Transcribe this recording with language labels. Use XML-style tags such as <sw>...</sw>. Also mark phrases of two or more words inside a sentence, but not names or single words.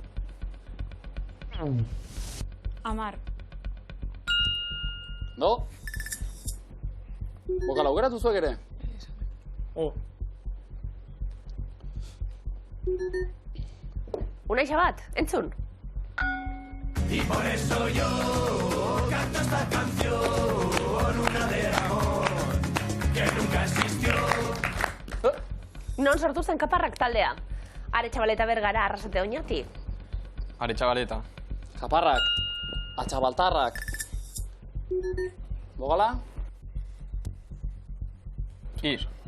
<eu>10. No? Bokala aukeratu zuek ere? O. Unaixa bat, entzun.</eu> <es>Y por eso yo canto esta canción, una de amor que nunca existió.</es> <eu>Non sortu zen Kaparrak taldea. Aretxabaleta Bergara Arrasate Oñati. Aretxabaleta. Kaparrak. Atxabaltarrak. Bokala? Ir.</eu>